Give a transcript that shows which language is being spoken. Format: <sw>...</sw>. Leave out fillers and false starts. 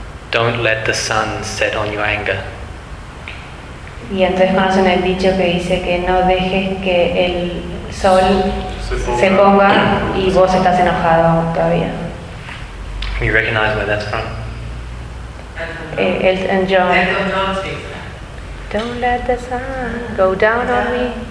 <en>Don't let the sun set on your anger.</en> <es>Y entonces conocen el dicho que dice que no dejes que el sol se ponga y vos estás enojado todavía.</es> <en>You recognize where that's from? Elton John. Don't let the sun go down on me.</en>